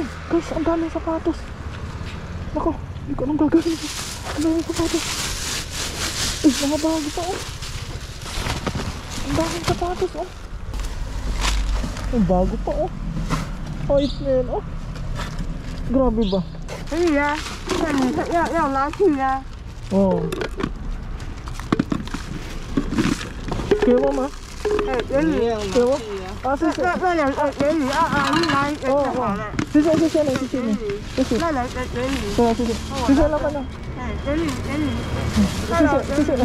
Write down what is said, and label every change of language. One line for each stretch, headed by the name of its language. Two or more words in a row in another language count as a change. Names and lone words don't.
Filipino: Guys, ang daming sapatos. Nako, hindi ko anong gagawin. Ang daming sapatos. Uy, mga bago pa oh. Ang daming sapatos oh. Ang bago pa oh. Ayos na yan oh. Grabe ba?
Chinese: Iya,要拿去呀。
Filipino: Oo. Kaya mo ma?
Chinese: 给你，
Filipino: Kaya mo? Ah, sige.
Chinese: 那两个给你你拿一个就好了。
Filipino: Sige, sige na, sige na. Sige.
Chinese: 那两个给你，
Filipino: Sige, sige. Sige lang ka na.
Chinese: 给你，给你，
Filipino: Sige, sige na.